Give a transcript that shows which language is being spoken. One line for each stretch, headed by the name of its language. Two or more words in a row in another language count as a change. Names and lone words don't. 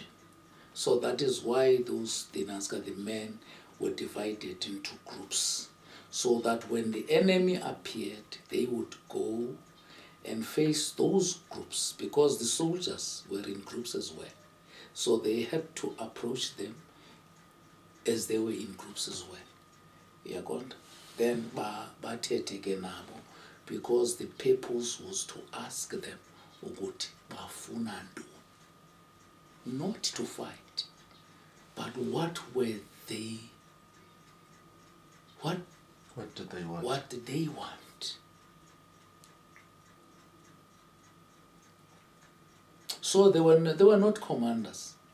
English: So that is why the men were divided into groups, so that when the enemy appeared, they would go and face those groups, because the soldiers were in groups as well. So they had to approach them as they were in groups as well.
Xhosa: Yaqonda? Then bathethe ke nabo,
English: because the purpose was to ask them
Xhosa: ukuthi bafuna ntoni,
English: not to fight, but what did they want? What did they want? So they were not commanders.